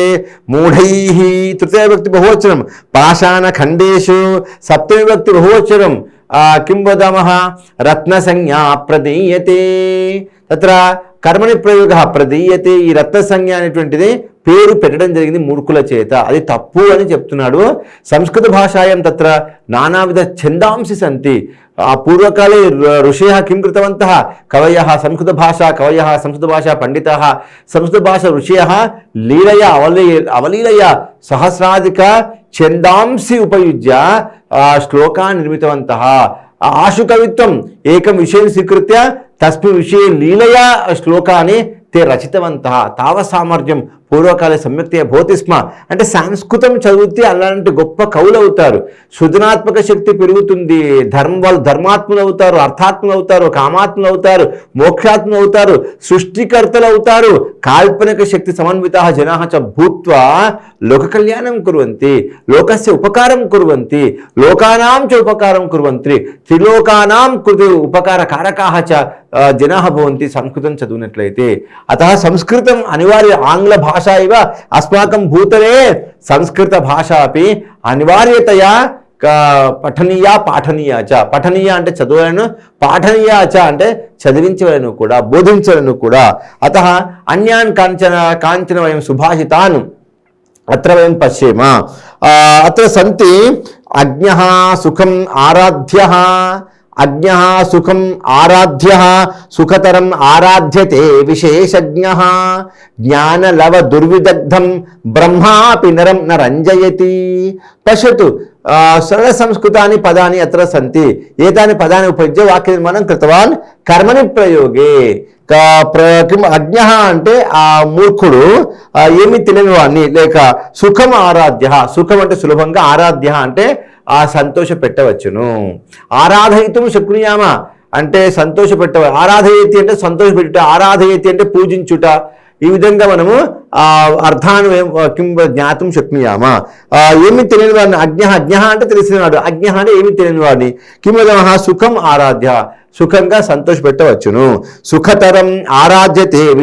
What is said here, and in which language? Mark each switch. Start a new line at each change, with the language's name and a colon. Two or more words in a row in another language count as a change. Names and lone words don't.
Sanskrit: मूढैः तृतीया विभक्ति बहुवचनं पाषाणखण्डेषु सप्तमी विभक्ति बहुवचनं किं वदामः रत्नसंज्ञा प्रदीयते तत्र कर्मणि प्रयोगः प्रदीयते
Telugu: ఈ రత్న సంజ్ఞ అనేటువంటిది పేరు పెట్టడం జరిగింది మూర్ఖుల చేత అది తప్పు అని చెప్తున్నాడు
Sanskrit: సంస్కృత భాషాయాం తత్ర నానావిధ ఛందాంసి సంతి పూర్వకాలే ఋషయः किं कृतवन्तः कवयः संस्कृत भाषा पंडिताः संस्कृत भाषा ऋषयः लीलया अवलीलया सहस्राधिक ఛందాంసి उपयुज्य श्लोकान् निर्मितवन्तः आशुकवित्वम् एकं विषयं स्वीकृत्य तस्मिन् विषये लीलया श्लोकानि ते रचितवन्तः तावत् सामर्थ्यं పూర్వకాలే సమ్యక్తయ భవతి స్మ
Telugu: అంటే సంస్కృతం చదివితే అలాంటి గొప్ప కవులు అవుతారు సృజనాత్మక శక్తి పెరుగుతుంది వాళ్ళు ధర్మాత్ములు అవుతారు అర్థాత్ములు అవుతారు కామాత్ములు అవుతారు మోక్షాత్ములు అవుతారు సృష్టికర్తలు అవుతారు
Sanskrit: కాల్పనిక శక్తి సమన్వితాः జనాः చ భూత్వా లోక కళ్యాణం కుర్వంతి లోకస్య ఉపకారం కుర్వంతి లోకానాం చ ఉపకారం కుర్వంతి త్రిలోకానాం కృతే ఉపకారకారకాः చ జనాः భవంతి
Telugu: సంస్కృతం చదివినట్లయితే
Sanskrit: అతः సంస్కృతం అనివార్య ఆంగ్ల भाषा इव अस्माकं भूतले संस्कृत भाषा अपि अनिवार्यतया पठनीया पाठनीया च पठनीया
Telugu: అంటే చదవలను
Sanskrit: పాఠనీయా చ
Telugu: అంటే చదివించవలను కూడా బోధించవలను
Sanskrit: కూడా అతః అన్యాన్ కాంచన వయం సుభాషితాన్ అత్ర వయం పశ్యేమ అత్ర సంతి అజ్ఞః సుఖం ఆరాధ్యః अज्ञः सुखम आराध्यः सुखतरम आराध्यते विशेषज्ञः ज्ञानलव दुर्विदग्धं ब्रह्मापि नरं न रञ्जयति पश्यतु सरल संस्कृतानि पदानि अत्र सन्ति एतानि पदानि उपयुज्य वाक्यनिर्माणं कृतवान् कर्मणि प्रयोगे किम अज्ञः
Telugu: అంటే ఆ మూర్ఖుడు ఏమీ తెలియని వాడిని లేక
Sanskrit: సుఖం ఆరాధ్యః
Telugu: సుఖం అంటే సులభంగా ఆరాధ్యః అంటే ఆ సంతోష పెట్టవచ్చును
Sanskrit: ఆరాధయితుం శక్నుయామ
Telugu: అంటే సంతోష పెట్టవ ఆరాధయతి అంటే సంతోష పెట్టుట ఆరాధయతి అంటే పూజించుట ఈ విధంగా మనము అర్థాన్ని
Sanskrit: జ్ఞాతం శక్నుయామ
Telugu: ఏమి తెలియని వాడిని అజ్ఞ అంటే తెలిసినవాడు అజ్ఞ అంటే ఏమి తెలియని వాడిని
Sanskrit: కిమదమః సుఖం ఆరాధ్య
Telugu: సుఖంగా సంతోష పెట్టవచ్చును
Sanskrit: సుఖతరం ఆరాధ్యతే